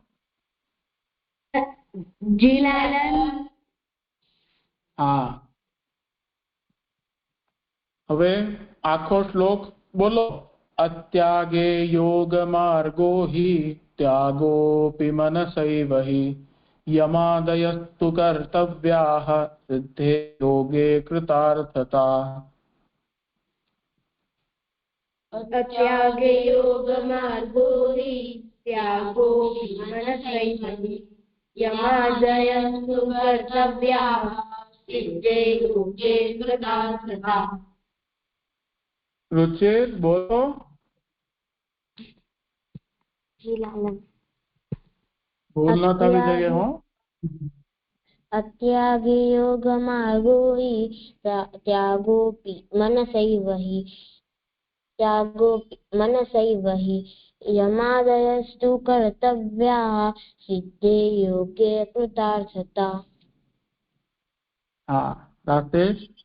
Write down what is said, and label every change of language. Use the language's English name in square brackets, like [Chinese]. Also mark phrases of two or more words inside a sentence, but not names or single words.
[Gujarati] જી લાલન. હા. હવે આખો શ્લોક બોલો. [Sanskrit] અત્યાગે યોગ માર્ગો હિ ત્યાગોપી મનસૈવહી. यमादयस्तु कर्तव्याः सिद्धे योगे कृतार्थता. અત્યાગે યોગ માર્ગો હિ ત્યાગોપી મનસૈવહી. યમાદયસ્તુ કર્તવ્યાઃ સિદ્ધે યોગે કૃતાર્થતા. [Gujarati] રુચિર બોલો. જી લાલન. ભૂલ ના થવી જોઈએ હો. [Sanskrit] अत्यागे योगमार्गो हि त्यागोऽपि मनसैव हि त्यागोऽपि मनसैव हि यमादयस्तु कर्तव्याः सिद्धे योगे कृतार्थता। [Gujarati] હાં રાકેશ।